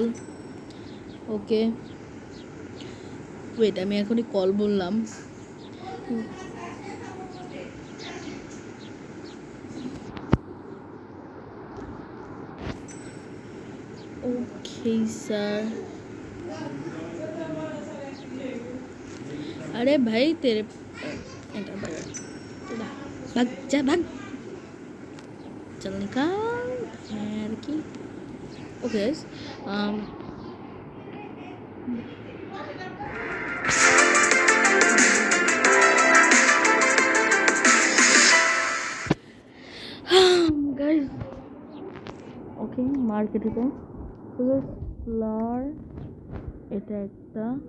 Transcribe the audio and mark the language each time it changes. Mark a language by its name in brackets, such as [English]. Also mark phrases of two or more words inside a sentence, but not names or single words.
[English] okay wait, [Bangla] আমি এখনই কল বললাম। [English] okay sir. [Hindi] अरे भाई तेरे भाग जा भाग, चल निकाल यार की। [English] okay guys [Bangla] ওকে মার্কেটে তো ফ্লাওয়ার, এটা একটা,